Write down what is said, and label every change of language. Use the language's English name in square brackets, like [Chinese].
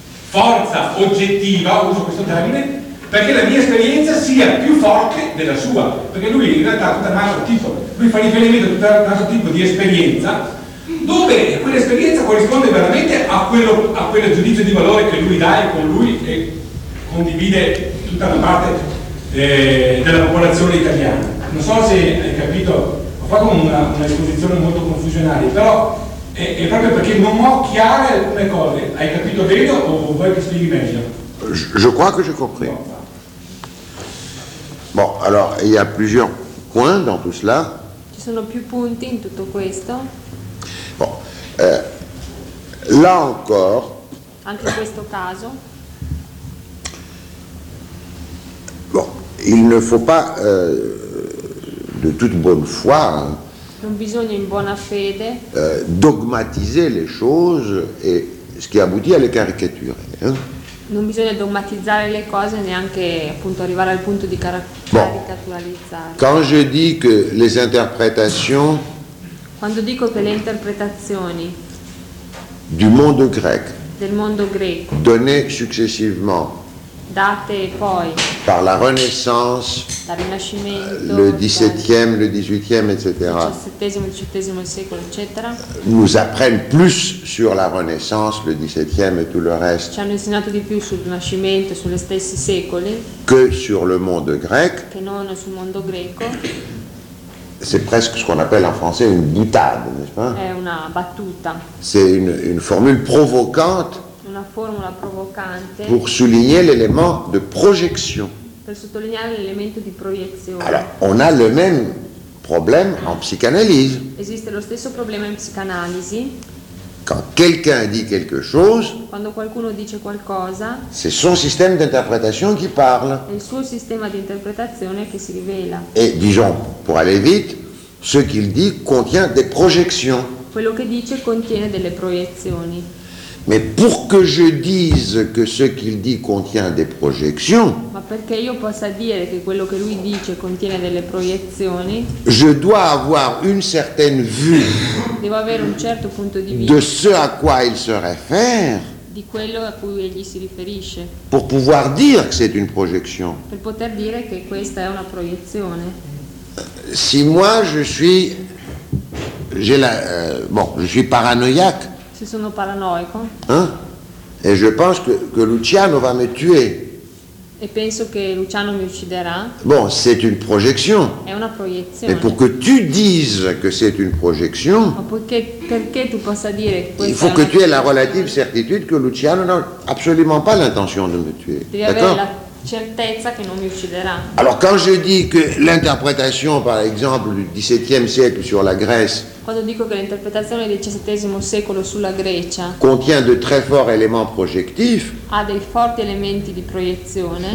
[Italian] forza oggettiva, uso questo termine, perché la mia esperienza sia più forte della sua, perché lui in realtà ha un altro tipo, lui fa riferimento a tutto un altro tipo di esperienza, dove quell'esperienza corrisponde veramente a quello, a quel giudizio di valore che lui dà e con lui e condivide tutta la parte della popolazione italiana. Non so se hai capito, ho fatto una esposizione molto confusionaria, però è proprio perché non ho chiare alcune cose. Hai capito bene o vuoi che spieghi meglio? [French] Je crois que j'ai compris. Bon, alors, il y a plusieurs points dans tout cela. [Italian] Ci sono più punti in tutto questo. [French] Bon, là encore. [Italian] Anche in questo caso. [French] Bon, il ne faut pas de toute bonne foi. [Italian] Non bisogna in buona fede. [French] Dogmatiser les choses et ce qui aboutit à les caricaturer. Hein? [Italian] Non bisogna dogmatizzare le cose neanche appunto arrivare al punto di caricaturalizzare. [French] Bon. Quand je dis que les interprétations, [Italian] quando dico che le interpretazioni [French] du monde grec, [Italian] del mondo greco [French] données successivement, [Italian] date poi [French] par la Renaissance, [Italian] la Rinascimento, [French] le 17e, le 18e, etc. [Italian] 17e, 18e secolo, eccetera. [French] Nous apprennent plus sur la Renaissance, le 17e et tout le reste. [Italian] Ci hanno insegnato di più sul Rinascimento, sulle stessi secoli. [French] Que sur le monde grec. [Italian] Che non sul mondo greco. [French] C'est presque ce qu'on appelle en français une boutade, n'est-ce pas? [Italian] È una battuta. [French] C'est une formule provocante. [Italian] Una formula provocante. [French] Pour souligner l'élément de projection. [Italian] Per sottolineare l'elemento di proiezione. [French] Alors, on a le même problème en psychanalyse. [Italian] Esiste lo stesso problema in psicanalisi. [French] Quand quelqu'un dit quelque chose, [Italian] quando qualcuno dice qualcosa, [French] c'est son système d'interprétation qui parle. [Italian] È il suo sistema di interpretazione che si rivela. [French] Et disons, pour aller vite, ce qu'il dit contient des projections. [Italian] Quello che dice contiene delle proiezioni. [French] Mais pour que je dise que ce qu'il dit contient des projections, [Italian] ma perché io possa dire che quello che lui dice contiene delle proiezioni, [French] je dois avoir une certaine vue, [Italian] devo avere un certo punto di vista, [French] de ce à quoi il se réfère, [Italian] di quello a cui egli si riferisce, [French] pour pouvoir dire que c'est une projection, [Italian] per poter dire che questa è una proiezione. [French] Si moi je suis, j'ai la, bon, je suis paranoïaque. [Italian] Se sono paranoico. [French] Hein? Et je pense que Luciano va me tuer. [Italian] E penso che Luciano mi ucciderà. [French] Bon, c'est une projection. [Italian] È una proiezione. [French] Mais pour que tu dises que c'est une projection. [Italian] Ma perché tu possa dire che questa. [French] Il faut que tu aies la relative certitude que Luciano n'a absolument pas l'intention de me tuer. [Italian] Devi [French] d'accord? [Italian] Avere la certezza che non mi ucciderà. [French] Alors quand je dis que l'interprétation par exemple du 17e siècle sur la Grèce. [Italian] Quando dico che l'interpretazione del XVII secolo sulla Grecia [French] contiene de très forts éléments projectifs, [Italian] ha dei forti elementi di proiezione.